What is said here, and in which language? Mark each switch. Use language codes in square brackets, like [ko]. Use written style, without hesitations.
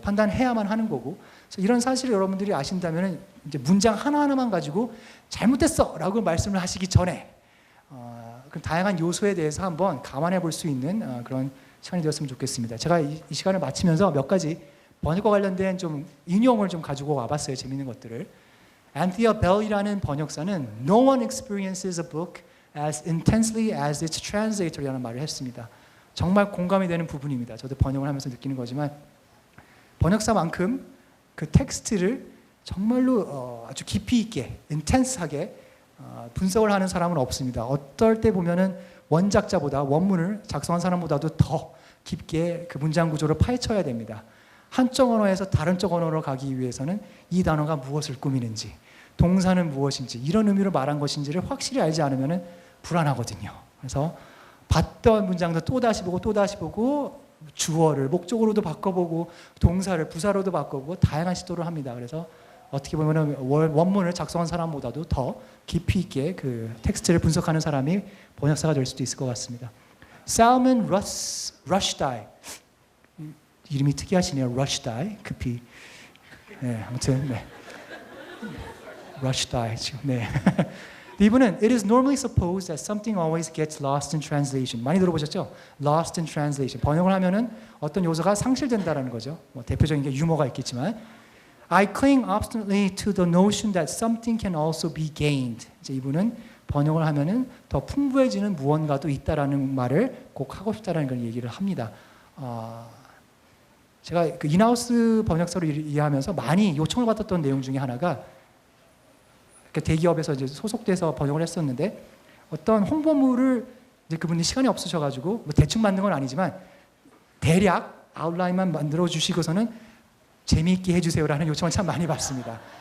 [ko] 판단해야만 하는 거고 그래서 이런 사실을 여러분들이 아신다면 이제 문장 하나하나만 가지고 잘못됐어라고 말씀을 하시기 전에 그 다양한 요소에 대해서 한번 감안해 볼 수 있는 그런 시간이 되었으면 좋겠습니다. 제가 이 시간을 마치면서 몇 가지 번역과 관련된 좀 인용을 좀 가지고 와봤어요. 재미있는 것들을. 안티아 벨이라는 번역사는 [en] No one experiences a book as intensely as its translator [ko] 이라는 말을 했습니다. 정말 공감이 되는 부분입니다. 저도 번역을 하면서 느끼는 거지만 번역사만큼 그 텍스트를 정말로 아주 깊이 있게, 인텐스하게 분석을 하는 사람은 없습니다. 어떨 때 보면은 원작자보다 원문을 작성한 사람보다도 더 깊게 그 문장 구조를 파헤쳐야 됩니다. 한쪽 언어에서 다른 쪽 언어로 가기 위해서는 이 단어가 무엇을 꾸미는지, 동사는 무엇인지, 이런 의미로 말한 것인지를 확실히 알지 않으면 불안하거든요. 그래서 봤던 문장도 또다시 보고 주어를 목적으로도 바꿔보고 동사를 부사로도 바꿔보고 다양한 시도를 합니다. 그래서 어떻게 보면 원문을 작성한 사람보다도 더 깊이 있게 그 텍스트를 분석하는 사람이 번역사가 될 수도 있을 것 같습니다. 살먼 러시다이, 이름이 특이하시네요. 러시다이, 급히. 네, 아무튼 네. 러시다이 지금 네. 이분은 [en] It is normally supposed that something always gets lost in translation. [ko] 많이 들어보셨죠? [en] Lost in translation. [ko] 번역을 하면은 어떤 요소가 상실된다라는 거죠. 뭐 대표적인 게 유머가 있겠지만, [en] I cling obstinately to the notion that something can also be gained. [ko] 이제 이분은 번역을 하면은 더 풍부해지는 무언가도 있다라는 말을 꼭 하고 싶다라는 걸 얘기를 합니다. 제가 그 인하우스 번역사로 이해하면서 많이 요청을 받았던 내용 중에 하나가 대기업에서 이제 소속돼서 번역을 했었는데 어떤 홍보물을 이제 그분이 시간이 없으셔가지고 뭐 대충 만든 건 아니지만 대략 아웃라인만 만들어 주시고서는 재미있게 해주세요라는 요청을 참 많이 받습니다.